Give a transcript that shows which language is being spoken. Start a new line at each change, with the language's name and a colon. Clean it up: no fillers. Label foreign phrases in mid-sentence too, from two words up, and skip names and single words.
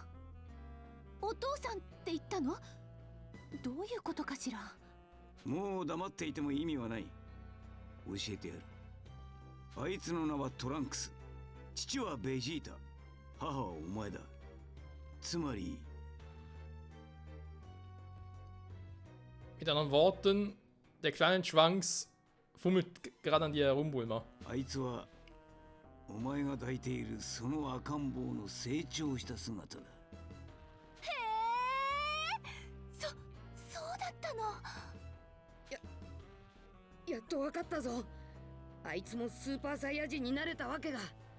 Japanese: お父さんって言ったの？どういうことかしら。もう黙っていても意味はない。教えてやる。あいつの名はトランクス。父はベジータ。母はお前だ。つまり
German: Mit anderen Worten, der kleine Trunks fummelt gerade an dir herum, Bulma.
Japanese: あいつはお前が抱いているその赤ん坊の成長した姿だ。へえ、そうだったの。やっとわかったぞ。あいつもスーパーサイヤ人になれたわけだ。